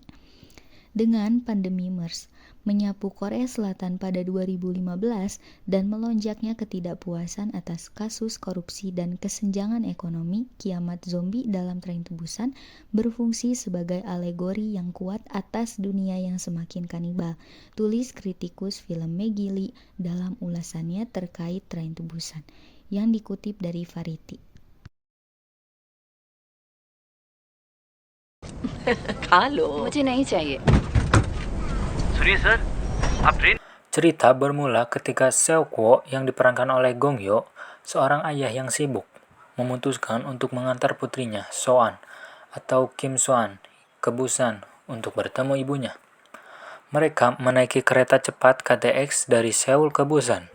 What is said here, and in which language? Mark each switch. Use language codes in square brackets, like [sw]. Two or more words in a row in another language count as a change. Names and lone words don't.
[id] Dengan pandemi MERS menyapu Korea Selatan pada 2015 dan melonjaknya ketidakpuasan atas kasus korupsi dan kesenjangan ekonomi, kiamat zombie dalam Train to Busan berfungsi sebagai alegori yang kuat atas dunia yang semakin kanibal, tulis kritikus film Maggie Lee dalam ulasannya terkait Train to Busan, yang dikutip dari Variety. [hi] खा लो मुझे नहीं चाहिए सुनिए सर आप ट्रेन [id] Cerita bermula ketika Seok-woo yang diperankan oleh Gong Yoo, seorang ayah yang sibuk, memutuskan untuk mengantar putrinya, So-an, atau Kim So-an, ke Busan untuk bertemu ibunya. Mereka menaiki kereta cepat KTX dari Seoul ke Busan.